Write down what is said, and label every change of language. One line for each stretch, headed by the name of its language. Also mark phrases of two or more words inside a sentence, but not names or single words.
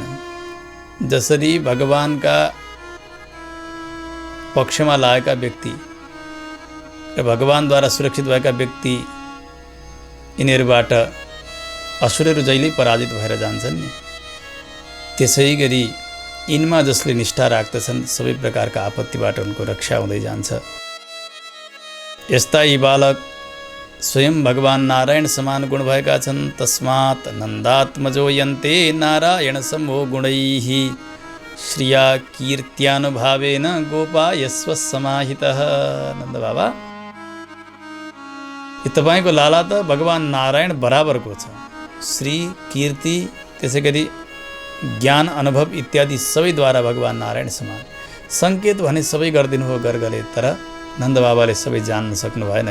Nepali: जसरी भगवानका पक्षमा लागेका व्यक्ति र भगवानद्वारा सुरक्षित भएका व्यक्ति, यिनीहरूबाट असुरहरू जहिल्यै पराजित भएर जान्छन् नि, त्यसै गरी यिनमा जसले निष्ठा राख्दछन् सबै प्रकारका आपत्तिबाट उनको रक्षा हुँदै जान्छ। यस्ता यी बालक स्वयं भगवान नारायण समान गुण भएका छन्।
Sanskrit: तस्मात् नन्दात्मजो यन्ते नारायण समो गुणैः श्रिया कीर्त्यानुभावेन गोपायस्व समाहितः।
Nepali: नन्द बाबा, यो तपाईँको लाला त भगवान नारायण बराबरको छ। श्री, कीर्ति, त्यसै गरी ज्ञान अनुभव इत्यादि सबैद्वारा भगवान नारायण समान सङ्केत भने सबै गरिदिनु हो गर्गले, तर नन्दबाबाले सबै जान्न सक्नु भएन।